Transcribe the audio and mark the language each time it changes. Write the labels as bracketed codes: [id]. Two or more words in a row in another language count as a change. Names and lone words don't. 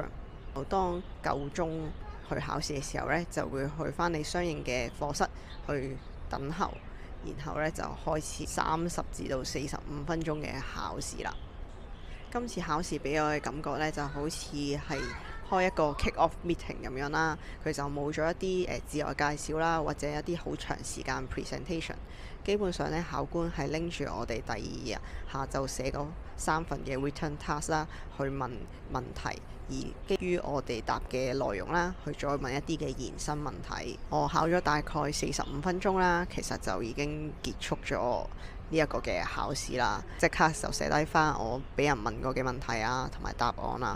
[yue] 當夠鐘去考試嘅時候呢，就會去返你相應嘅課室去等候，然後呢，就開始30至到45分鐘嘅考試啦。今次考試俾我嘅感覺呢，就好似係開一個 [en] kick-off meeting [yue] 咁樣啦。佢就冇咗一啲自我介紹啦，或者一啲好長時間 presentation。基本上呢，考官係拎住我哋第二日下晝寫嗰3份嘅 [en] written task [yue] 啦，去問問題，而基於我哋答嘅內容啦，去再問一啲嘅延伸問題。我考咗大概45分鐘啦，其實就已經結束咗呢一個嘅考試啦，即刻就寫低翻我俾人問過嘅問題啊，同埋答案啊。